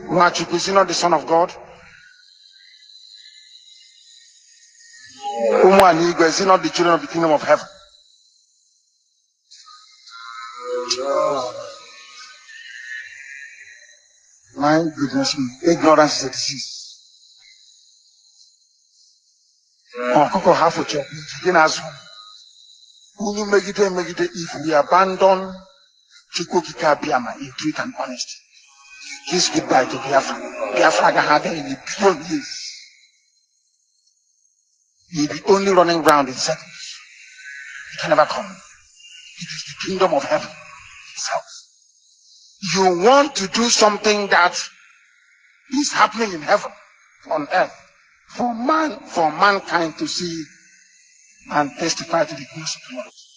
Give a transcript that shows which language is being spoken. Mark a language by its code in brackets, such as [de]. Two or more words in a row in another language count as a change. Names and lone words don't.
[en] Nwachukwu is not the son of God? Umu and Igwe is not the children of the kingdom of heaven? My goodness, ignorance is a disease. [ig] Ọkụkọ ha fụcha jide n'azụ. Unu megide [en] if we abandon Chukwu Okike Abịama in truth and honesty. Kiss goodbye to Biafra. Biafra gaghị in a billion years. You'll be only running round in circles. It can never come. It is the kingdom of heaven itself. You want to do something that is happening in heaven, on earth, for mankind to see and testify to the goodness of the Lord.